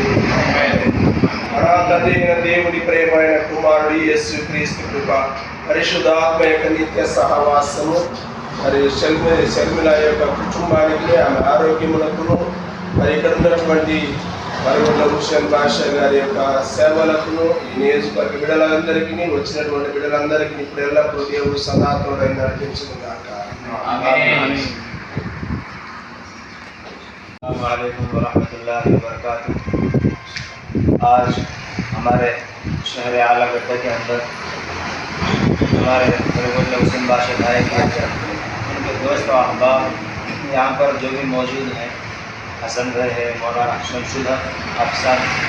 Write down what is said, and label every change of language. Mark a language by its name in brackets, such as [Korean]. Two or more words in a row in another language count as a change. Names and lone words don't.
[Telugu] మన తండ్రి అయిన దేవుడి ప్రేమైన కుమారుడు యేసు క్రీస్తు కృప, పరిశుద్ధాత్మ యొక్క నిత్య సహవాసము మరి శర్మిల యొక్క కుటుంబానికి, ఆమె ఆరోగ్యములకును, మరి ఇక్కడ ఉన్నటువంటి మరి హుస్సేన్ బాషా గారి యొక్క సేవలకును, ఈ నియోజకవర్గ బిడ్డలందరికీ, వచ్చినటువంటి బిడ్డలందరికీ ఇప్పుడు ఎల్లప్పుడూ దేవుడు సదాతోడై నడిపించును గాక. [Arabic] السلام عليكم ورحمة الله وبركاته. [Urdu] آج ہمارے شہر آلاگڈا کے اندر ہمارے بڑے حسین بادشاہ بھائی کے ان کے دوست اور احباب یہاں پر جو بھی موجود ہیں، حسن بھائی ہے، مولانا شمس الحق افسر,